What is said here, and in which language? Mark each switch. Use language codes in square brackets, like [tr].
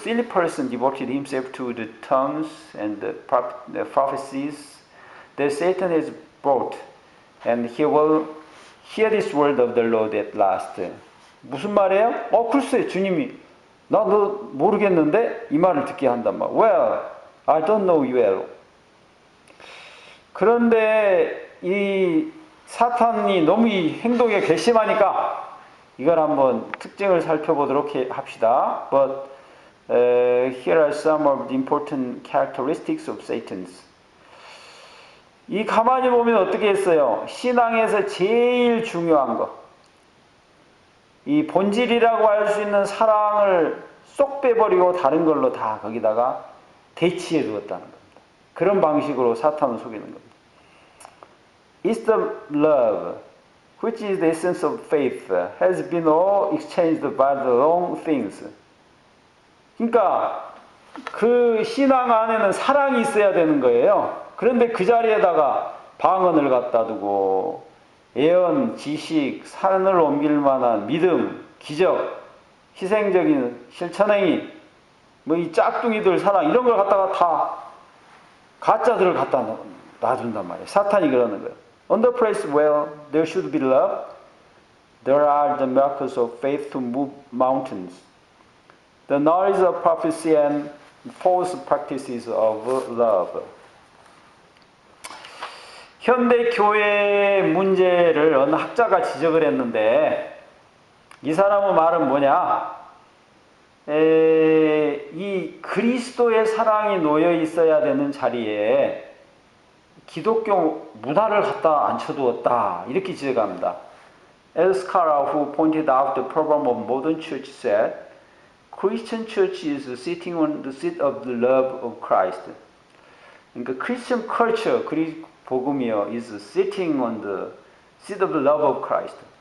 [en] Silly person devoted himself to the tongues and the prophecies that Satan has brought, and he will hear this word of the Lord at last. [ko] 무슨 말이에요? 글쎄 주님이 나 너 모르겠는데 이 말을 듣게 한단 말. [en] Well, I don't know you well. [ko] 그런데 이 사탄이 너무 이 행동에 괘씸하니까 이걸 한번 특징을 살펴보도록 합시다. [en] But here are some of the important characteristics of Satan's. [ko] 이 가만히 보면 어떻게 했어요? 신앙에서 제일 중요한 거. 이 본질이라고 할 수 있는 사랑을 쏙 빼버리고 다른 걸로 다 거기다가 대치해 두었다는 겁니다. 그런 방식으로 사탄을 속이는 겁니다. [en] It's the love, which is the essence of faith, has been all exchanged by the wrong things. [ko] 그러니까 그 신앙 안에는 사랑이 있어야 되는 거예요. 그런데 그 자리에다가 방언을 갖다 두고 예언, 지식, 산을 옮길 만한 믿음, 기적, 희생적인 실천행위, 뭐 이 짝퉁이들 사랑 이런 걸 갖다가 다 가짜들을 갖다 놔둔단 말이에요. 사탄이 그러는 거예요. [en] On the place where there should be love, there are the miracles of faith to move mountains, the knowledge of prophecy and false practices of love. [ko] 현대 교회의 문제를 어느 학자가 지적을 했는데 이 사람의 말은 뭐냐? 이 그리스도의 사랑이 놓여 있어야 되는 자리에 기독교 문화를 갖다 앉혀두었다. 이렇게 지적합니다. [en] A scholar who pointed out the problem of modern church said, Christian church is sitting on the seat of the love of Christ. [ko] 그러니까 [en] Christian culture, [ko] 그리스 복음이요, [en] is sitting on the seat of the love of Christ.